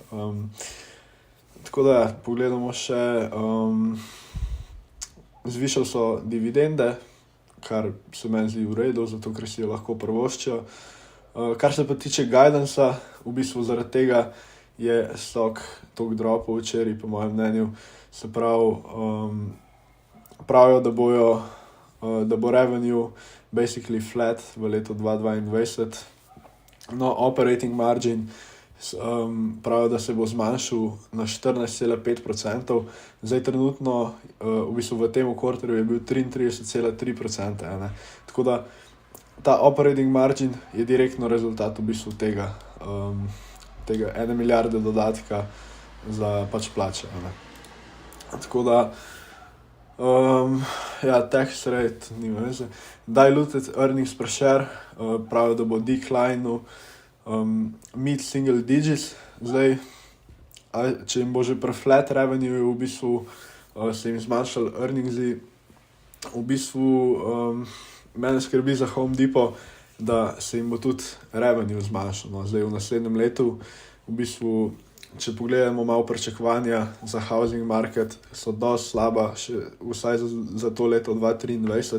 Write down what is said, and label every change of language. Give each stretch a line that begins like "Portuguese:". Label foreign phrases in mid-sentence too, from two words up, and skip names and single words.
Slovenian: Tako da pogledamo še, zvišali so dividende, kar se meni zdi v redu, zato ker si jo lahko privoščijo. Kar se pa tiče guidancea, v bistvu zaradi tega je stock toliko dropov včeraj, po mojem mnenju. Se pravijo, da bo
English: revenue basically flat
Slovenian: v letu 2022. No,
English: operating margin
Slovenian: pravijo, da se bo zmanjšal na 14,5%. Zdaj trenutno, v bistvu v tem kvartalju je bil 33,3%. Tako da ta
English: operating margin
Slovenian: je direktno rezultat v bistvu tega 1 milijarde dodatka za pač plače. Tako da,
English: tax rate,
Slovenian: nima veze.
English: Diluted earnings per share,
Slovenian: pravijo, da bo declinal
English: mid-single digits.
Slovenian: Zdaj, če jim bo že pri
English: flat revenue
Slovenian: v bistvu se jim zmanjšali earningsi, v bistvu mene skrbi za Home Depot, da se jim bo tudi revenue zmanjšal. No. Zdaj v naslednjem letu, v bistvu, če pogledamo malo pričakovanja za
English: housing market,
Slovenian: so dosti slaba, vsaj za to leto 2023.